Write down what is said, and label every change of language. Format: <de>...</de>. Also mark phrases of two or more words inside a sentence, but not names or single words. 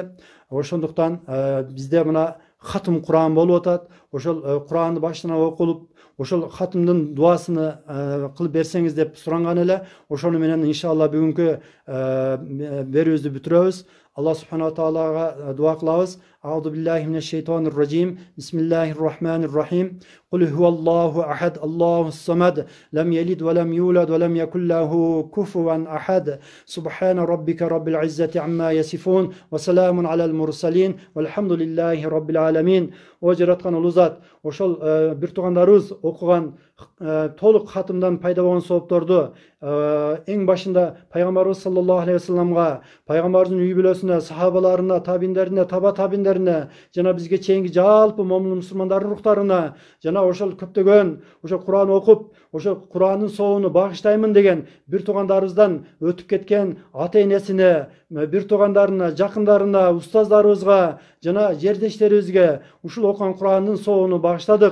<ky>Ошондуктан бизде мына хатым Кур'ан болуп атат. Ошол Кур'анды башынан окулуп, ошол хатымдын дуасыны кылып берсеңиз деп суранган эле. Ошону менен иншалла бүгүнкү берүүбүздү бүтүрөбүз.</ky> <ar>الله سبحانه</ar> <ky>таалага дуа кылабыз.</ky> <ar>أعوذ بالله من الشيطان الرجيم. بسم الله الرحمن الرحيم. قل هو الله أحد، الله الصمد، لم يلد ولم يولد ولم يكن له كفوا أحد. سبحان ربك رب العزة عما يصفون وسلام على المرسلين والحمد لله رب العالمين.</ar> <ky>О жараткан улуу зат, ошол бир туугандарыбыз окуган толук хатымдан пайда болгон соопторду эң башында пайгамбарыбыз</ky> <ar>صلى الله عليه</ar> <ky>вассаламга, пайгамбарыбыздын үй бүлөсүнө, сахабаларына, табиндерине, таба табиндерине, жана бизге чейинки жалпы момун мусулмандардын рухтарына, жана ошол көптөгөн ошо Кур'ан окуп, ошо Кур'андын соовуну багыштаймын деген бир туугандарыбыздан өтүп кеткен ата энесине, бир туугандарына, жакындарына, устаздарыбызга, жана жердештерибизге ушул окуган Кур'андын соогуну багыштадык.</ky>